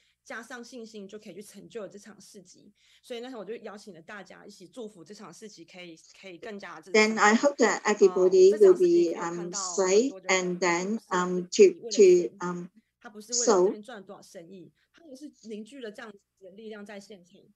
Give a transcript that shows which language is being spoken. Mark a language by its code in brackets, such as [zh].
[zh] 加上信心，就可以去成就这场市集。所以那时候我就邀请了大家一起祝福这场市集可以更加。 [en] Then I hope that everybody will be safe, and then [zh] 他不是为了这 [en] so [zh] 边赚多少生意，他也是凝聚了这样子的力量在现场。